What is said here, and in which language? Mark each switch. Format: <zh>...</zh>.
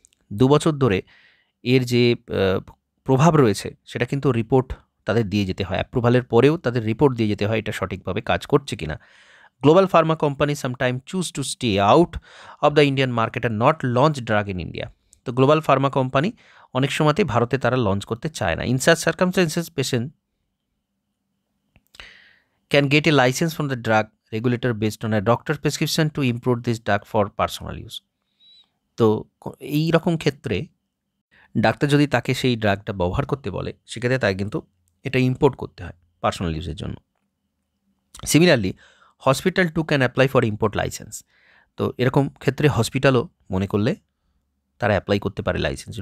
<bn>2 বছর ধরে এর যে প্রভাব রয়েছে সেটা কিন্তু রিপোর্ট তাদের দিয়ে যেতে হয়, অ্যাপ্রুভালের পরেও তাদের রিপোর্ট দিয়ে যেতে হয় এটা সঠিকভাবে কাজ করছে কিনা।</bn> <en>Global pharma company sometime choose to stay out of the Indian market আর not launch drug in India.</en> <bn>তো গ্লোবাল ফার্মা কোম্পানি অনেক সময়তেই ভারতে তারা লঞ্চ করতে চায় না।</bn> <en>In such circumstances patient can get a license from the drug regulator based on a doctor prescription to import this drug for personal use.</en> <bn>তো এই রকম ক্ষেত্রে ডাক্তার যদি তাকে সেই ড্রাগটা ব্যবহার করতে বলে, সেক্ষেত্রে তাকে কিন্তু এটা ইম্পোর্ট করতে হয় পার্সোনাল ইউজের জন্য।</bn> <en>Similarly hospital too can apply for import license.</en> <bn>তো এরকম ক্ষেত্রে হসপিটালও মনে করলে তারা অ্যাপ্লাই করতে পারে লাইসেন্স।</bn>